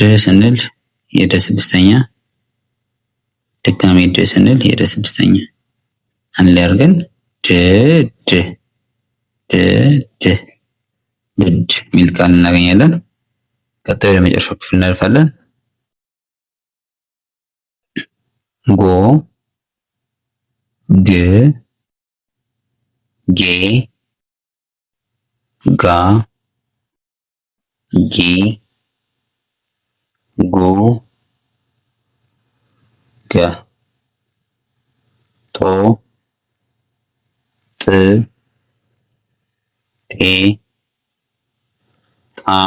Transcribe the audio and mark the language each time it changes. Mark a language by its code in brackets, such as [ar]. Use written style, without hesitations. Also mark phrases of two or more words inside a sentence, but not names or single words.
[am] ስንል የደ ስድስተኛ ድጋሜ ድ ስንል የደ ስድስተኛ አንድ ላይ አድርገን ድድ ድድ ድድ ሚል ቃል እናገኛለን። ቀጣይ ወደ መጨረሻው ክፍል እናልፋለን። ጎ ግ ጌ ጋ ጊ ጉ ገ ጦ ጥ ጤ ጣ